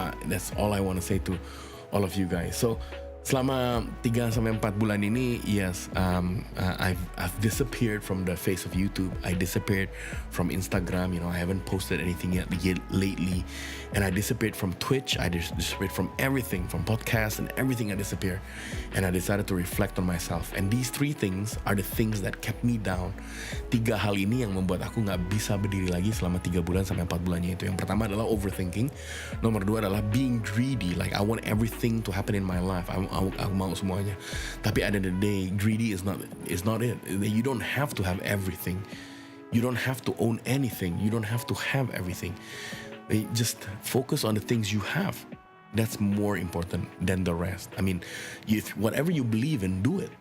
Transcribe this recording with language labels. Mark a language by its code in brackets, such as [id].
[en] That's all I want to say to all of you guys. So [id] selama 3-4 bulan ini, [en] yes, I've disappeared from the face of YouTube. I disappeared from Instagram. I haven't posted anything yet lately, and I disappeared from Twitch. I disappeared from everything, from podcasts and everything. I disappeared, and I decided to reflect on myself. And these 3 things are the things that kept me down. [id] 3 hal ini yang membuat aku nggak bisa berdiri lagi selama 3 bulan sampai 4 bulannya itu. Yang pertama adalah overthinking. Nomor 2 adalah [en] being greedy. Like, I want everything to happen in my life. [id] Aku mau semuanya. Tapi [en] at the end of the day, greedy is not it. You don't have to have everything. You don't have to own anything. You don't have to have everything. Just focus on the things you have. That's more important than the rest. I mean, if whatever you believe in, do it.